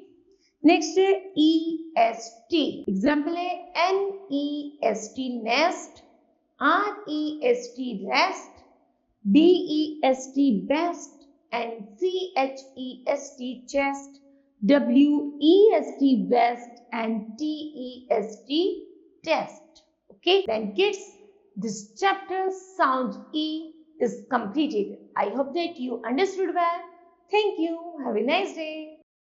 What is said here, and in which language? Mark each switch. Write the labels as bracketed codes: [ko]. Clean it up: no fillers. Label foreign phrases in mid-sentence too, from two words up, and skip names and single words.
[en] Next है E-S-T. Example है N-E-S-T, nest. R-E-S-T, rest. B-E-S-T, best. And C-H-E-S-T, chest. W-E-S-T, west. And T-E-S-T, test. Okay. Then kids, this chapter sounds E is completed. I hope that you understood well. Thank you. Have a nice day.